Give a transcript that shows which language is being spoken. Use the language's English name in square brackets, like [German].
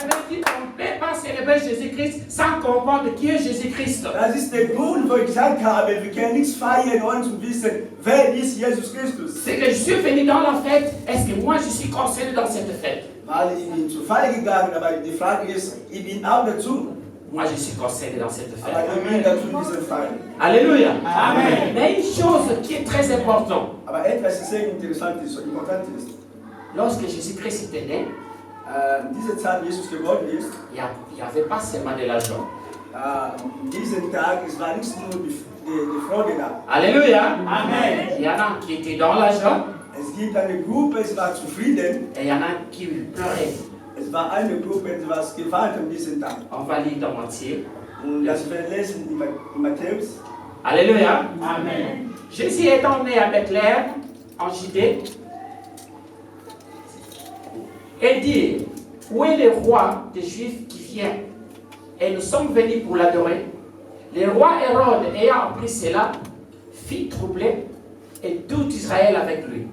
[French] On ne peut pas célébrer Jésus-Christ sans comprendre qui est Jésus-Christ. [German] Das ist der Grund, wo ich gesagt habe, wir können nichts feiern ohne zu wissen, wer ist Jesus Christus. [French] C'est que je suis venu dans la fête, est-ce que moi je suis concerné dans cette fête? [German] Weil ich bin zur Feier gegangen, aber die Frage ist, ich bin auch dazu. [French] Moi je suis concerné dans cette fête. [German] Aber ich bin dazu in dieser Feier. Alléluia. Amen. [French] Mais une chose qui est très importante. [German] Aber etwas sehr interessant ist, important ist. [French] Lorsque Jésus-Christ était né, [German] diese Zeit Jesus geworden ist, [French] il n'y avait pas seulement de l'argent. [German] Diesen Tag, es war nicht nur die Freude da. Alléluia. Amen. [French] Il y en a qui étaient dans l'argent. [German] Es gibt eine Gruppe, es war zufrieden. [French] Et il y en a qui pleuraient. [German] Es war eine Gruppe, die war gewarnt an diesem Tag. [French] On va lire dans Matthieu. [German] Und das wir lesen in Matthäus. Alléluia. Amen. [French] Jésus étant né à Bethléem, en Judée, et dit, où est le roi des Juifs qui vient? Et nous sommes venus pour l'adorer. Le roi Hérode, ayant appris cela, fit troubler et tout Israël avec lui.